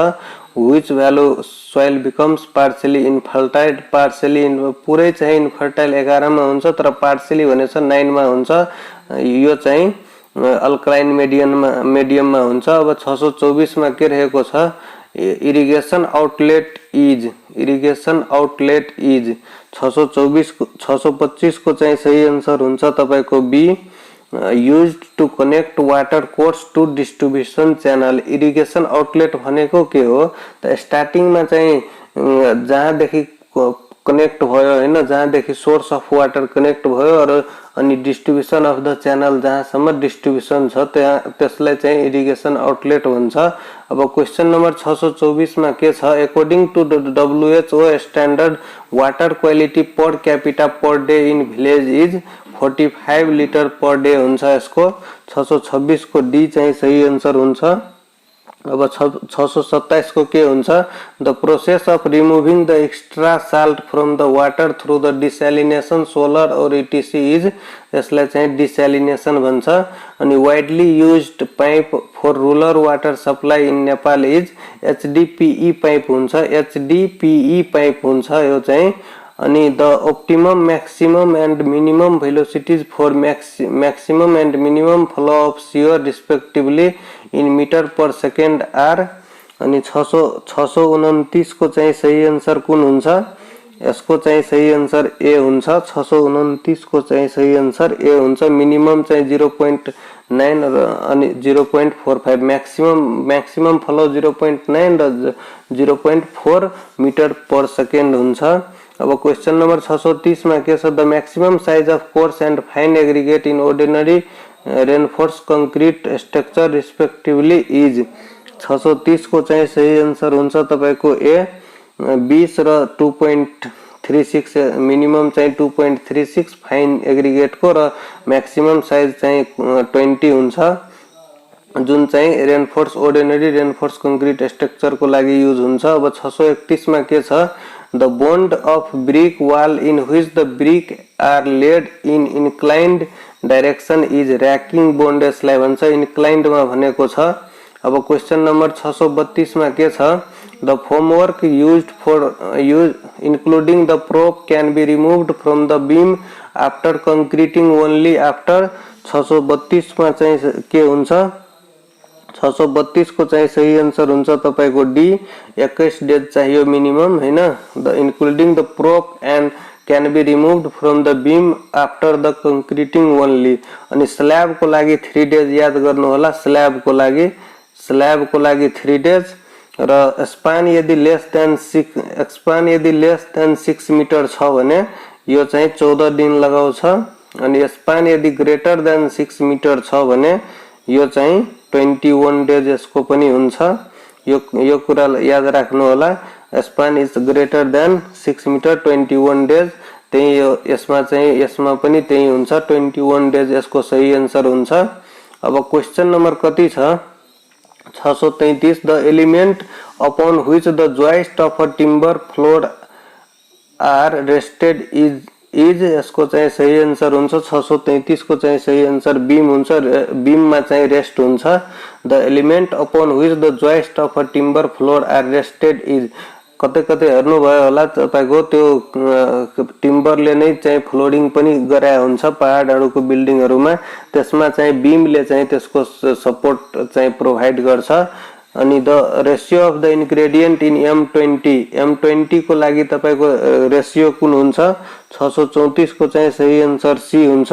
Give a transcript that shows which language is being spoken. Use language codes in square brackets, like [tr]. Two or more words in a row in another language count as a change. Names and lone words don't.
[en] which value soil becomes partially infertile partially [ne] पुरै चाहिँ इनफर्टाइल 11 मा हुन्छ तर पार्शियली भनेछ 9 मा हुन्छ यो चाहिँ [en] alkaline medium [ne] मा हुन्छ। अब 624 मा के रहेको छ [en] irrigation outlet is [ne] 624 को चाहिँ सही आन्सर हुन्छ तपाईको बी [en] used to connect water course to distribution channel। irrigation outlet [ne] भनेको के हो त स्टार्टिङ मा चाहिँ जहाँ देखि कनेक्ट भयो हैन जहाँ देखि [en] source of water connect [ne] भयो अनि [en] distribution of the channel [ne] जहाँसम्म डिस्ट्रिब्युसन छ त्यसलाई चाहिँ [en] irrigation outlet [ne] भन्छ। अब [en] question number [ne] 624 मा के छ [en] according to WHO standard water quality per capita per day in village is 45 liter per day [ne] इन विलेज इज 45 लिटर पर डे हुन्छ यसको 626 को डी चाहिँ सही आन्सर हुन्छ। अब 627 को के हुन्छ [en] the process of removing the extra salt from the water through the desalination solar or etc is [ne] यसलाई चाहिँ डिसैलिनेशन भन्छ। [en] अनि widely used pipe for rural water supply in Nepal is HDPE pipe [ne] हुन्छ एचडीपीई पाइप हुन्छ यो चाहिँ। [en] अनि the optimum maximum and minimum velocities for maximum and minimum flow of sewer respectively in meter per second are. [ne] अनि 629 को चाहिँ सही आन्सर कुन हुन्छ यसको चाहिँ सही आन्सर ए हुन्छ 629 को चाहिँ सही आन्सर ए हुन्छ। मिनिमम चाहिँ 0.9 अनि 0.45 [en] maximum flow [ne] 0.9 र 0.4 [en] meter per second [ne] हुन्छ। अब [en] question number [ne] 630 में के [en] the maximum size of coarse and fine aggregate in ordinary reinforce concrete structure respectively is [ne] 630 को चाहिँ सही आन्सर हुन्छ तपाईको ए 20 र 2.36 मिनिमम चाहिँ 2.36 [en] fine aggregate [ne] को र [en] maximum size [ne] चाहिँ 20 हुन्छ जुन चाहिँ [en] reinforce ordinary reinforce concrete structure [ne] को लागि युज हुन्छ। अब 631 में के छ [en] The bond of brick wall in which the brick are laid in inclined direction is racking bond [ne] यसलाई भन्छ inclined मा भनेको छ। [en] अब question number [ne] 632 मा के छ [en] the formwork used including the prop can be removed from the beam after concreting only after [ne] 632 मा चाहिँ के हुन्छ 632 को चाहिँ सही आन्सर हुन्छ तपाईको डी 21 डेज चाहियो मिनिमम हैन [en] the including the prop and can be removed from the beam after the concreting only. [ne] अनि स्लैब को लागि 3 डेज याद गर्नु होला स्लैब को लागि 3 डेज र स्पान यदि [en] less than [ne] 6 मिटर छ भने यो चाहिँ 14 दिन लगाउँछ। अनि स्पान यदि [en] greater than [ne] 6 मिटर छ भने यो चाहिँ 21 डेज यसको पनि हुन्छ। यो कुरा याद राख्नु होला [en] span is greater than 6 meter 21 days [ne] त्यही यसमा पनि त्यही हुन्छ 21 डेज यसको सही आन्सर हुन्छ। अब [en] question number [ne] कति छ 633 [en] the element upon which the joist of a timber floor are rested is [ne] यसको चाहिँ सही आन्सर हुन्छ 633 को चाहिँ सही आन्सर बीम हुन्छ बीम मा चाहिँ रेस्ट हुन्छ। [en] the element upon which the joist of a timber floor are rested is [ne] कतै हेर्नु भयो होला तपाईको त्यो टिम्बरले नै चाहिँ फ्लोरिङ पनि गराएको हुन्छ पहाडहरुको बिल्डिङहरुमा त्यसमा चाहिँ बीमले चाहिँ त्यसको सपोर्ट चाहिँ प्रोवाइड गर्छ। अनि [en] the ratio of the ingredient in M20 [ne] को लागि तपाईको रेशियो कुन हुन्छ 634 को चाहिँ सही आन्सर सी हुन्छ।